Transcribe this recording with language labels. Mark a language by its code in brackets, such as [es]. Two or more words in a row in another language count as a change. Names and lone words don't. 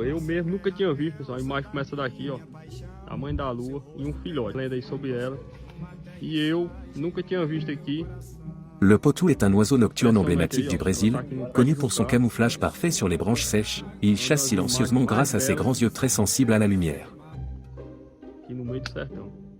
[pt] Eu mesmo nunca tinha visto, pessoal. A imagem começa daqui, ó. A Mãe da Lua e um filhote. Lenda aí sobre ela. E eu nunca tinha visto aqui. [fr] Le potou est un oiseau nocturne emblématique du Brésil, connu pour son camouflage parfait sur les branches sèches, et il chasse silencieusement grâce à ses grands yeux très sensibles à la lumière. [pt] Aqui no meio do sertão.